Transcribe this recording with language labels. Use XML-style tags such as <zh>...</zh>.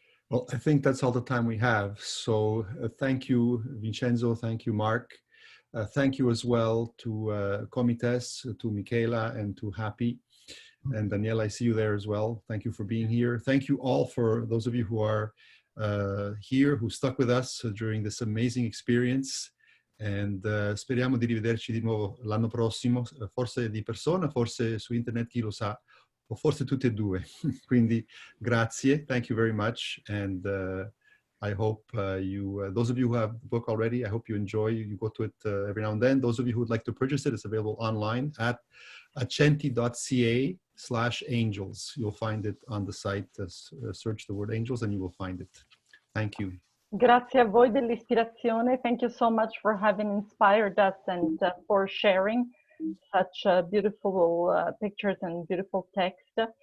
<en>Well, I think that's all the time we have. So thank you, Vincenzo. Thank you, Mark. Thank you as well to Comites, to Michela, and to Happy. And Daniela, I see you there as well. Thank you for being here. Thank you all for those of you who are here, who stuck with us during this amazing experience.</en> <it>And speriamo di rivederci di nuovo l'anno prossimo, forse di persona, forse su internet, chi lo sa, o forse tutte e due. Quindi grazie,</it> <en>thank you very much. And I hope those of you who have the book already, I hope you enjoy, you go to it every now and then. Those of you who would like to purchase it, it's available online at accenti.ca/angels. You'll find it on the site, search the word angels and you will find it. Thank you.</en> <it>Grazie a voi dell'ispirazione.</it> <en>Thank you so much for having inspired us and for sharing such beautiful pictures and beautiful text.</en>